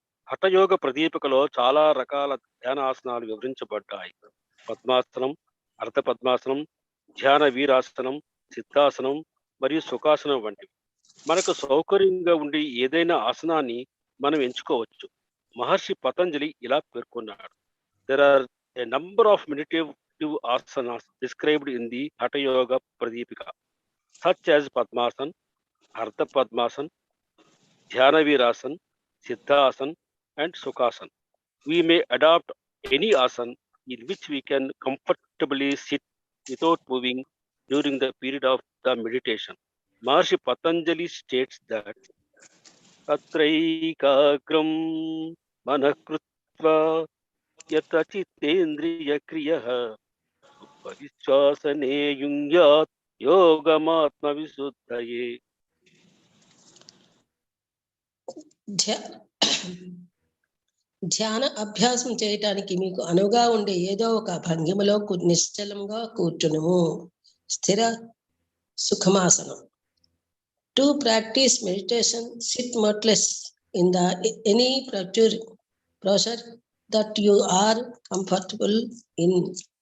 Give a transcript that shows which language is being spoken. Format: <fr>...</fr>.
<te>హఠయోగ ప్రదీపికలో చాలా రకాల ధ్యానాసనాలు వివరించబడ్డాయి. పద్మాసనం, అర్ధ పద్మాసనం, ధ్యాన వీరాసనం, సిద్ధాసనం మరియు సుఖాసనం వంటివి. మనకు సౌకర్యంగా ఉండి ఏదైనా ఆసనాన్ని మనం ఎంచుకోవచ్చు. మహర్షి పతంజలి ఇలా పేర్కొన్నాడు:</te> <en>There are a number of meditative asanas described in the Hatha Yoga Pradipika, such as Padmasan, Ardha Padmasan, Dhyana Virasan, Siddhasan, and Sukhasan. We may adopt any asana in which we can comfortably sit without moving during the period of the meditation. Maharshi Patanjali states that</en> <sa>Tatraikagram manah krutva yata chittendriya kriyah upavisyasane yungyat yogamatma visuddhaye.</sa> <te>ధ్యాన అభ్యాసం చేయటానికి మీకు అనువుగా ఉండే ఏదో ఒక భంగిమలో నిశ్చలంగా కూర్చునుము.</te> <sa>స్థిర సుఖమాసనం.</sa> <en>To practise meditation, sit motionless in any posture that you are comfortable in.</en>